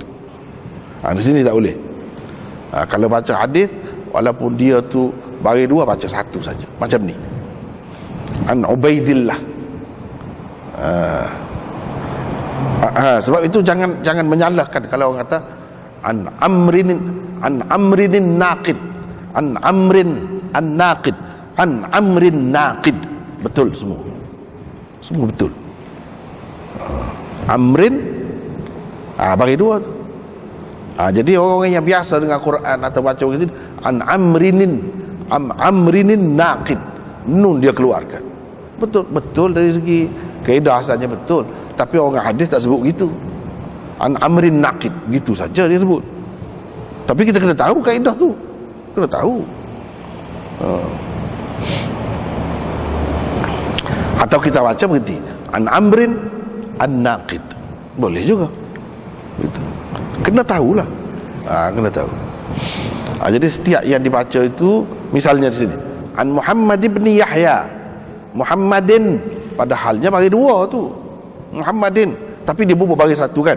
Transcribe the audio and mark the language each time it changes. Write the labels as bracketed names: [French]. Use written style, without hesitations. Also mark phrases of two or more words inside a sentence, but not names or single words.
[Malay] Di sini tak boleh. Kalau baca hadis, walaupun dia tu bagi dua, baca satu saja. Macam ni. [Arabic] عن عبيد الله. [Malay] Sebab itu jangan menyalahkan kalau orang kata [Arabic] عن عمرو ناقد, عن عمرو الناقد, عن عمرو ناقد. [Malay] Betul semua. Semua betul. Amrin bagi dua tu. Jadi orang yang biasa dengan Quran atau baca begitu, [Arabic] عن عمرٍ ناقد, [Malay] nun dia keluarkan. Betul dari segi kaedah asalnya betul, tapi orang hadis tak sebut gitu. [Arabic] عن عمرو ناقد, [Malay] gitu saja dia sebut. Tapi kita kena tahu kaedah tu, kena tahu. Atau kita baca berhenti [Arabic] عن عمرو الناقد, [Malay] boleh juga gitu. Kena tahulah. Kena tahu. Jadi setiap yang dibaca itu, misalnya di sini an Muhammad ibn Yahya, Muhammadin, padahalnya bagi dua tu Muhammadin, tapi dia bubuh bagi satu kan.